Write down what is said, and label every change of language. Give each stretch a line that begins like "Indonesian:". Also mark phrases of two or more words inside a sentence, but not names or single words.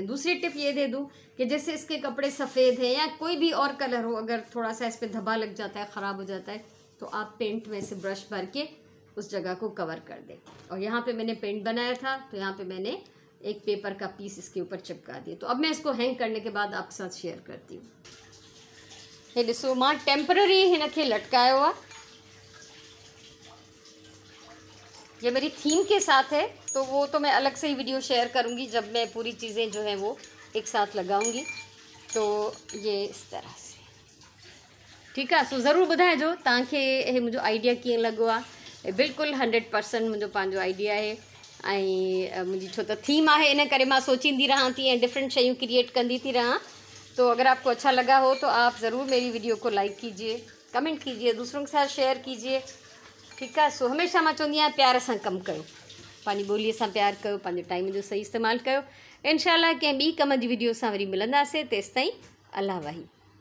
Hindi: दूसरी टिप ये दे दूँ कि जैसे इसके कपड़े सफ़ेद हैं या कोई भी और कलर हो, अगर थोड़ा सा इस पर धब्बा लग जाता है, ख़राब हो जाता है, तो आप पेंट में से ब्रश भर के उस जगह को कवर कर दें। और यहाँ पे मैंने पेंट बनाया था तो यहाँ पे मैंने एक पेपर का पीस इसके ऊपर चिपका दिया। तो अब मैं इसको हैंग करने के बाद आपके साथ शेयर करती हूँ।
Sindhi: ये ॾिसो, मां टेम्पररी हिन खे लटकायो आहे।
Hindi: ये मेरी थीम के साथ है, तो वो तो मैं अलग से ही वीडियो शेयर करूँगी जब मैं पूरी चीज़ें जो हैं वो एक साथ लगाऊंगी। तो ये इस तरह से, ठीक है।
Sindhi: सो ज़रूर ॿुधाइजो तव्हांखे हे मुंहिंजो आइडिया कीअं लॻो आहे। बिल्कुलु 100% मुंहिंजो पंहिंजो आइडिया है। मुझी छो तो थीम है, इन करे मैं सोचींदी रहा थी डिफरेंट शयूं क्रिएट कंदी थी रहा।
Hindi: तो अगर आपको अच्छा लगा हो तो आप ज़रूर मेरी वीडियो को लाइक कीजिए, कमेंट कीजिए, दूसरों के साथ शेयर कीजिए, ठीक है।
Sindhi: सो हमेशा मैं चवंदी आहियां प्यार सां कमु कयो, पंहिंजी ॿोलीअ सां प्यार कयो, पंहिंजे टाइम जो सही इस्तेमालु कयो। इंशाल्लाह कंहिं ॿी कम जी वीडियो सां वरी मिलंदासीं। तेसिताईं अल्लाह वाही।